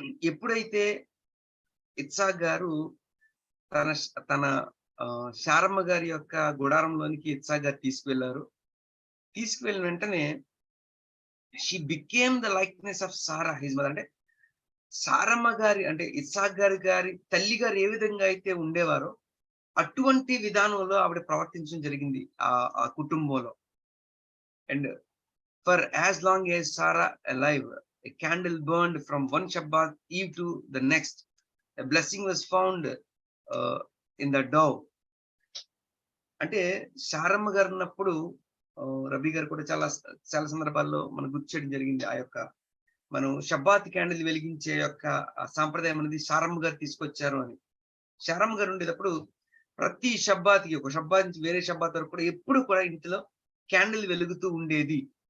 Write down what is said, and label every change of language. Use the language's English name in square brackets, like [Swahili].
[Telugu] ఎప్పుడైతే ఇస్సాక్ గారు తన తన శారమ్మ గారి యొక్క గుడారంలోనికి ఇస్సాక్ గారు తీసుకువెళ్ళిన వెంటనే [English] She became the likeness of Sarah his mother. [Telugu] అంటే సారమ్మ గారి అంటే ఇస్సాక్ గారి తల్లి గారు ఏ విధంగా అయితే ఉండేవారో అటువంటి విధానంలో ఆవిడ ప్రవర్తించడం జరిగింది ఆ కుటుంబంలో. [English] And for as long as Sarah alive a candle burned from one Shabbat eve to the next. A blessing was found in the dough. [Telugu] అంటే శారమ్మ గారు ఉన్నప్పుడు రబీ గారు కూడా చాలా సందర్భాల్లో మనం గుర్తు చేయడం జరిగింది. ఆ యొక్క మనం షబ్బాత్ క్యాండిల్ వెలిగించే యొక్క సాంప్రదాయం అనేది శారమ్మ గారు తీసుకొచ్చారు అని. శారమ్మ గారు ఉండేటప్పుడు ప్రతి షబ్బాత్కి, ఒక షబ్బాత్ నుంచి వేరే షబ్బాత్ వరకు కూడా ఎప్పుడు కూడా ఇంటిలో క్యాండిల్ వెలుగుతూ ఉండేది.